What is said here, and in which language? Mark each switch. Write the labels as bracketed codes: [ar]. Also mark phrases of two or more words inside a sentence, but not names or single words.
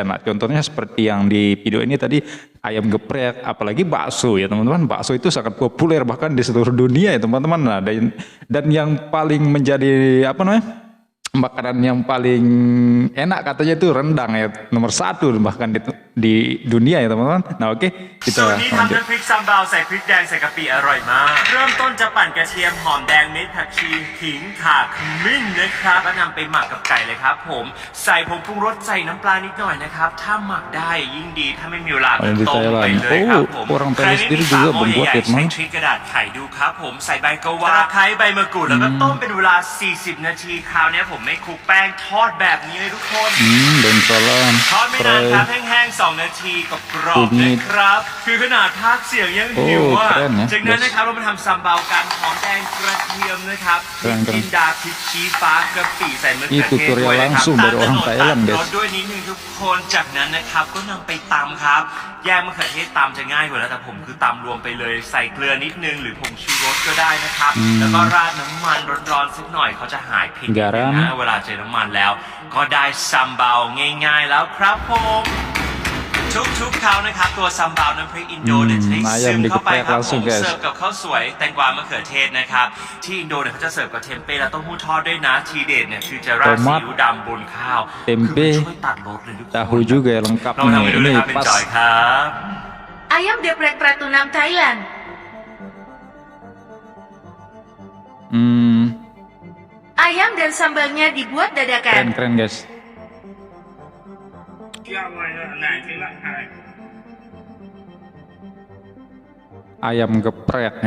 [id] Nah contohnya seperti yang di video ini tadi, ayam geprek, apalagi bakso ya teman-teman. Bakso itu sangat populer bahkan di seluruh dunia ya teman-teman. Nah, dan yang paling menjadi makanan yang paling enak katanya itu rendang ya, nomor 1 bahkan di dunia ya teman-teman. Nah oke, [th] สูต [id] kita [th] รนี้ทำ [id] lanjut. [th] น้ำพริกซัมบาวใส่พริกแดงใส่กะปิอร่อยมาก เริ่มต้นจะปั่นกระเทียมหอมแดงเม็ดผักชีขิงข่าขมิ้นนะครับแล้วนำไปหมักกับไก่เลยครับผมใส่ผงปรุงรสใส่น้ำปลานิดหน่อยนะครับถ้าหมักได้ยิ่งดีถ้าไม่มีเวลาก็ [id] Yang di [th] ต้มไป [id] Thailand. [th] เลยครับผม [id] Oh, orang [th] ใคร [id] Thailand [th] ไม่มี [id] sendiri [th] ฝา [id] juga [th] หม้อ [id] membuat [th] ใหญ่ [id] ya [th] ๆใช้ [id] teman. [th] ทริกกระดาษไข่ดูครับผมใส่ใบกวาดตะไคร้ใบมะกรูดแล้วก็ต้มเป็นเวลา40 นาทีคราวนี้ผมไม่คลุกแป้งทอดแบบนี้เลยทุกคน [id] Dan salam [th] ทอดไม่นานครับ [id] spray. [th] แห้งๆ2 นาทีกับกรอบๆนะครับ คือขนาดพากย์เสียงยังหิวอ่ะ [id] keren ya. [th] จากนั้นนะครับเรามาทำซัมบาวกันหอมแดงกระเทียมนะครับพริกจินดาพริกชี้ฟ้ากะปิใส่มะเขือเทศ [id] Ini tutorial [th] ด้วยนะครับ [id] langsung dari orang Thailand, [th] ตัด [id] guys. [th] รสด้วยนิดนึงทุกคนจากนั้นนะครับก็นำไปตำครับแยกมะเขือเทศตำจะง่ายกว่าแล้วแต่ผมคือตำรวมไปเลยใส่เกลือนิดนึงหรือผงชูรสก็ได้นะครับแล้วก็ราดน้ำมันร้อนๆสักหน่อยเขาจะหายเผ็ด [id] Garam [th] นะเวลาเจอน้ำมันแล้วก็ได้ซัมบาวง่ายๆแล้วครับผมทุกๆคราวนะครับตัวซัมบาวน้ำพริกอินโดเนี่ยจะได้ซึมเข้าไปครับผมเสิร์ฟกับข้าวสวยแตงกวามะเขือเทศนะครับที่อินโดเนี่ยเขาจะเสิร์ฟกับเทมเป้และเต้าหู้ทอดด้วยนะทีเด็ดเนี่ยคือจะราดซีอิ๊วดำบนข้าว [id] tempe [th] คือมันช่วยตัดรสเลยทุกคน [id] tahu juga ya lengkap [th] ลอง [id] nih [th] ทำไปดูนะ [id] ini [th] ครับเป็น [id] pas [th] จอยครับ [id] Ayam geprek Pratunam Thailand. hmm, Ayam dan sambalnya dibuat dadakan. keren guys. Ayam geprek ya.